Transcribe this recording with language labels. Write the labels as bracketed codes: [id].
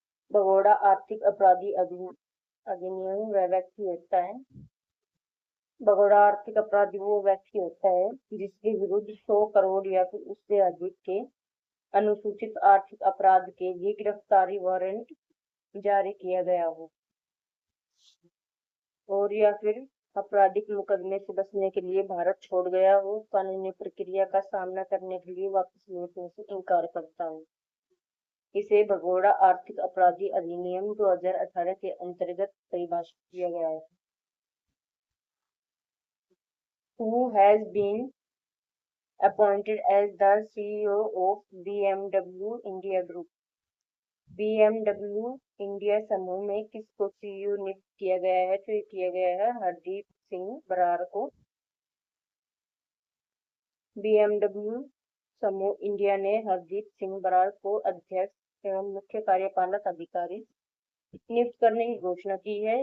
[hi] भगोड़ा आर्थिक अपराधी अधिनियम वह व्यक्ति होता है भगोड़ा आर्थिक अपराधी वो व्यक्ति होता है जिसके विरुद्ध 100 करोड़ या फिर उससे अधिक के अनुसूचित आर्थिक अपराध के लिए गिरफ्तारी वारंट जारी किया गया हो और या फिर आपराधिक मुकदमे से बचने के लिए भारत छोड़ गया हो, कानूनी प्रक्रिया का सामना करने के लिए वापस लौटने से इनकार करता हो। इसे भगोड़ा आर्थिक अपराधी अधिनियम 2018 के अंतर्गत परिभाषित किया गया है। [en] Who has been appointed as the CEO of BMW India Group? [hi] BMW India समूह में किसको सीईओ नियुक्त किया गया है? तो ये किया गया है हरदीप सिंह बरार को। BMW समूह इंडिया ने हरदीप सिंह बरार को अध्यक्ष एवं मुख्य कार्यपालक अधिकारी नियुक्त करने की घोषणा की है।